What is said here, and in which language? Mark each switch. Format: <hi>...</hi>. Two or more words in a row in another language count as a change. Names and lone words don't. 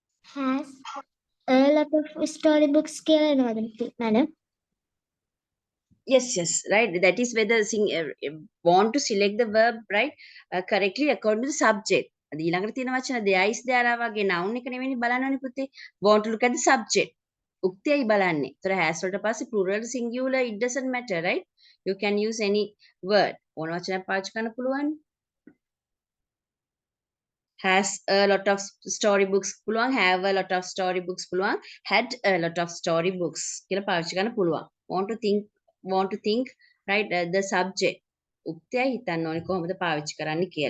<en>has a lot of storybooks</en> <si>කියලා එනවද</si> <en>madam? Yes, yes, right. That is whether want to select the verb, right, correctly according to the subject.</en> <si>අද ඊළඟට තියෙන වචන</si> <en>there is there</en> <si>වගේ noun එක නෙවෙයි බලන්නනේ පුතේ.</si> <en>Want to look at the subject.</en> <si>උක්තයයි බලන්නේ. ඒතර has වලට පස්සේ</si> <en>plural singular it doesn't matter, right? You can use any word.</en> <si>ඕන වචනයක් පාවිච්චි කරන්න පුළුවන්.</si> <en>Has a lot of storybooks පුළුවන්, have a lot of storybooks පුළුවන්, had a lot of storybooks</en> <si>කියලා පාවිච්චි කරන්න පුළුවන්.</si> <en>Want to think, right, the subject.</en> <si>උක්තයයි හිතන්න ඕනේ කොහොමද පාවිච්චි කරන්න කියලා.</si>